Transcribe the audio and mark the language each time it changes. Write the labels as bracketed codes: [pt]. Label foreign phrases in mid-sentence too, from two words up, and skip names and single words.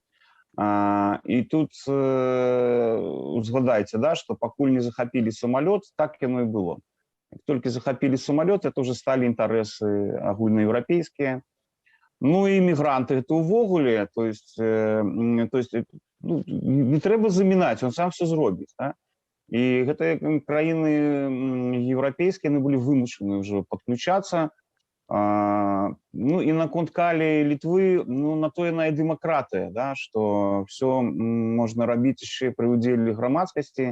[be] І тут згадайце, што пакуль не захапілі самалёт, так яно і было. Як толькі захапілі самалёт, [ru] это уже [be] сталі інтарэсы агульнаеўрапейскія. І мігранты гэта ўвогуле, [ru] то есть [be] не трэба замінаць, [ru] он сам все зробіць. [be] І гэтыя краіны еўрапейскія, яны былі вымушаны ўжо падключацца. І наконт Каліі, Літвы, на то яна і дэмакратыя, што все можна рабіць яшчэ пры ўдзеле грамадскасці.